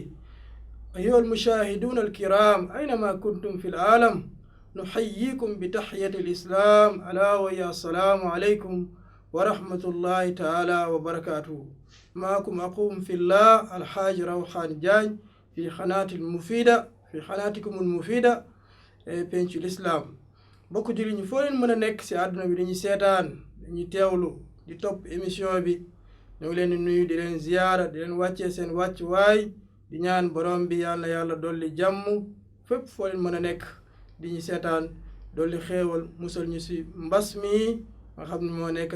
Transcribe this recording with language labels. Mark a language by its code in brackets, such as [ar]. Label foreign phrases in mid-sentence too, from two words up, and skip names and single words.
[ar] أيها المشاهدون الكرام أينما كنتم في العالم نحييكم بتحية الإسلام ألا وهي السلام عليكم ورحمة الله تعالى وبركاته معكم أقوم في الله الحاج روحان جاج في قناة المفيدة في قناتكم المفيدة [wo] penc l'islam mbokk julli ñu foo leen mën a nekk ci àdduna bi dañuy seetaan dañuy teewlu di topp émission bi ñu ngi leen di nuyu di leen ziyaara di leen wàccee seen wàccuwaay di ñaan borom bi yàlla dolli jàmm fépp foo leen mën a nekk di ñu seetaan dolli xéewal musal ñu ci mbas mi nga xam ne moo nekk ak